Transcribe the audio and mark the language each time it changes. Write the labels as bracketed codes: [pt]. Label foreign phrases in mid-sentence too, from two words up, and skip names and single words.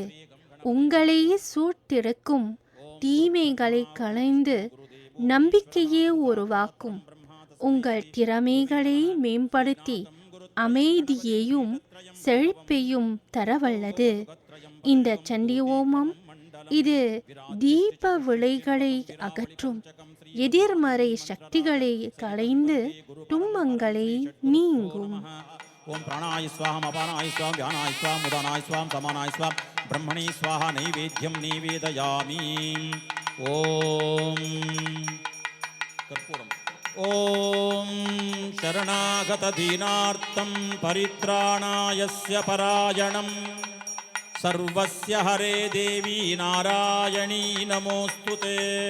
[ta] உங்களை சூழ்ந்திருக்கும் தீமைகளை களைந்து நம்பிக்கையை உருவாக்கும், உங்கள் திறமைகளை மேம்படுத்தி அமைதியையும் செழிப்பையும் தரவல்லது இந்த சண்டி ஓமம். இது தீப விளைகளை அகற்றும், எதிர்மறை சக்திகளை களைந்து துன்பங்களை நீங்கும். [sa] ओम प्राणाय स्वाहा अपानाय स्वाहा व्यानाय स्वाहा मुदानाय स्वाहा समानाय स्वाहा ब्रह्मणे स्वाहा नैवेद्यं निवेदयामि। ओम कर्पूरम्। ओम शरणागत दीनार्तं परित्राणायस्य परायणं सर्वस्य हरे देवी नारायणी नमोस्तुते।